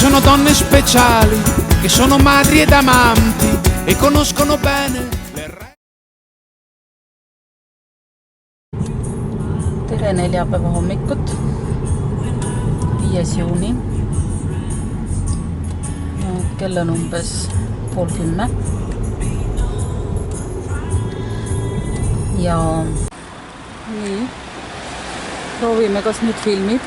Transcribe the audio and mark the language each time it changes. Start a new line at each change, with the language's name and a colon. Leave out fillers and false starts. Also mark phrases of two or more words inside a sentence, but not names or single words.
Italian: donne speciali che sono madri ed amanti e conoscono bene le regole.
Estonian: Tere neljapäeva hommikut, 5. juuni. Kell on umbes 9:30. Ja nii, proovime, kas nüüd filmib.